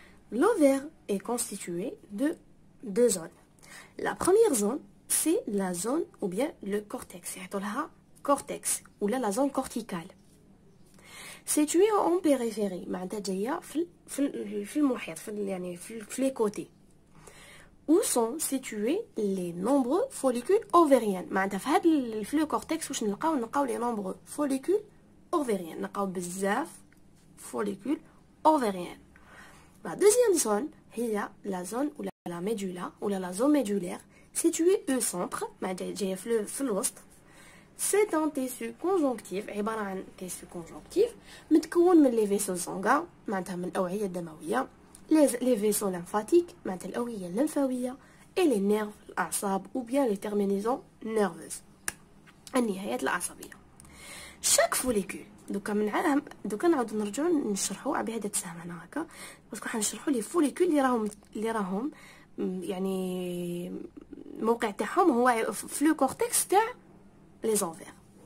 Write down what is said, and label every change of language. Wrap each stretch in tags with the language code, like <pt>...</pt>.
<fr>l'ovaire est constitué de deux zones. La première zone c'est la zone ou bien le cortex.</fr> <ar>يعطوا لها</ar> <fr>cortex ولا la zone corticale. situé en périphérie</fr> <ar>معناتها جايه في المحيط يعني في</ar> <fr>les côtés. où sont situés les nombreux follicules ovariens.</fr> <ar>معناتها في هذا الفلو كورتكس واش نلقاو</ar> <fr>les nombreux follicules ovariens.</fr> <ar>نلقاو بزاف</ar> <fr>follicules ovariens. La deuxième zone هي la zone ou la médula ou la zone médulaire située au centre</fr> <ar>معناتها جايه في الوسط.</ar> <fr>c'est un tissu conjonctif</fr> <ar>عباره عن</ar> <fr>tissu conjonctif</fr> <ar>متكون من</ar> <fr>les vaisseaux sanguins</fr> <ar>معناتها من الأوعية الدموية</ar> <fr>les vaisseaux lymphatiques</fr> <ar>معناتها الأوعية الليمفاوية</ar> <fr>et les nerfs</fr> <ar>الأعصاب</ar> <fr>ou bien les terminaisons nerveuses</fr> <ar>النهايات العصبية.</ar> <fr>chaque follicule</fr> <ar>دوكا دوكا نعاودو نرجعو نشرحو بهذا السهم هنا هكا باسكو حنشرحو لي فوليكول اللي راهم يعني الموقع تاعهم هو في لو كورتكس تاع les ovaires.</ar>